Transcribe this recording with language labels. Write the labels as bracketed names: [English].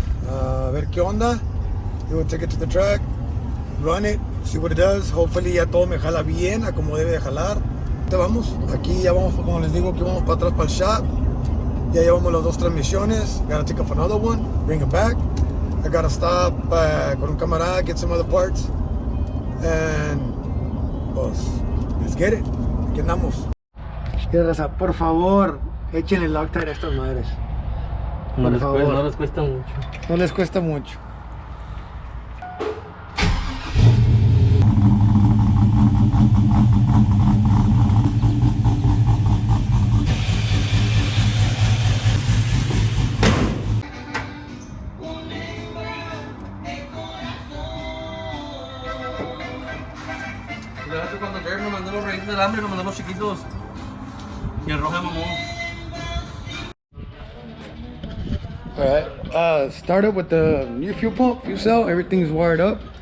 [Spanish] A ver qué onda. [English] We will take it to the track, run it, see what it does. Hopefully [Spanish] ya todo me jala bien, a como debe de jalar. Te vamos, aquí ya vamos, como les digo, aquí vamos para atrás para el shop. Ya llevamos las 2 transmisiones. [English] Gotta take off another one, bring it back. I gotta stop [Spanish] con un camarada, [English] get some other parts. And, [Spanish] pues, [English] let's get it. [Spanish] Aquí andamos. Por favor, échenle Loctite a estas madres. No les cuesta mucho. No les cuesta mucho. Cuando Jared nos mandó los rellenos del hambre, nos mandó los chiquitos. Y el rojo mamó. [English] Alright, started with the new fuel pump, fuel cell, everything's wired up.